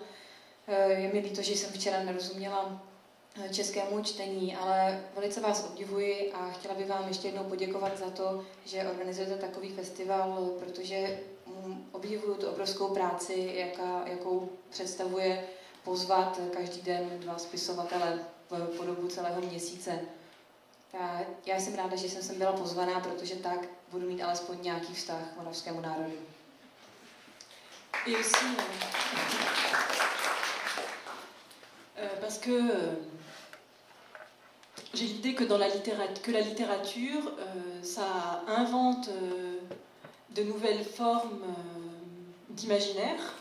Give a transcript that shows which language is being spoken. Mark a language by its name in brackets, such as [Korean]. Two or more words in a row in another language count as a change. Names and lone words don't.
[Czech] Je mi líto, že jsem včera nerozuměla českému čtení, ale velice vás obdivuji a chtěla bych vám ještě jednou poděkovat za to, že organizujete takový festival, protože obdivuju tu obrovskou práci, jakou představuje pozvat každý den 2 spisovatele po dobu celého měsíce. Já jsem ráda, že jsem sem byla pozvaná, protože tak budu mít alespoň nějaký vztah k moravskému národu. [French] Et aussi, parce que j'ai l'idée que la littérature, ça invente de nouvelles formes d'imaginaire.